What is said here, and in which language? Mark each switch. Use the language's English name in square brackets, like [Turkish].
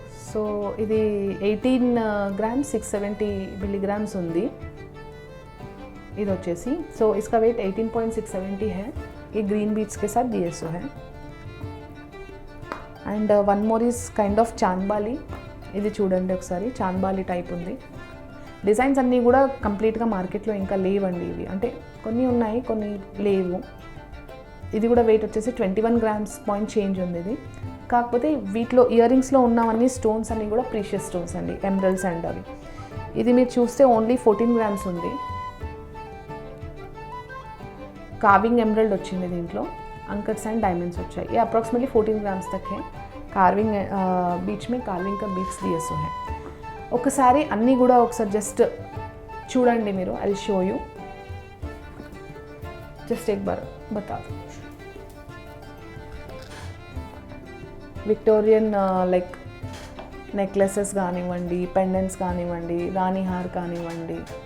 [Telugu] So ఇది 18 ग्राम 670 milligrams ఉంది ఇది వచ్చేసి. [Hindi] సో इसका वेट 18.670 है. ये ग्रीन बीट्स के साथ दिए सो है. [English] and one more is kind of [Telugu] chandbali. ఇది చూడండి ఒకసారి, చాంద్బాలి టైప్ ఉంది. డిజైన్స్ అన్నీ కూడా కంప్లీట్గా మార్కెట్లో ఇంకా లేవండి ఇవి, అంటే కొన్ని ఉన్నాయి కొన్ని లేవు. ఇది కూడా వెయిట్ వచ్చేసి 21 గ్రామ్స్ పాయింట్ చేంజ్ ఉంది ఇది. కాకపోతే వీటిలో ఇయర్ రింగ్స్లో ఉన్నవన్నీ స్టోన్స్ అన్నీ కూడా ప్రీషియస్ స్టోన్స్ అండి, ఎమరల్డ్స్ అండ్ అవి. ఇది మీరు చూస్తే ఓన్లీ 14 గ్రామ్స్ ఉంది. కార్వింగ్ ఎమరల్డ్ వచ్చింది దీంట్లో, अंकट्स एंड डायमंड्स వచ్చాయి. [Hindi] ये अप्रॉक्सीमेटली 14 ग्राम्स तक है. कार्विंग बीच में कार्विंग का बीट्स दिए सो है. [Telugu] ఒకసారి అన్నీ కూడా ఒకసారి జస్ట్ చూడండి మీరు. [English] I will show you, just [Hindi] एक बार बता दो. [Telugu] విక్టోరియన్ లైక్ నెక్లెసెస్ కానివ్వండి, పెండెంట్స్ కానివ్వండి, రాణి హార్ కానివ్వండి.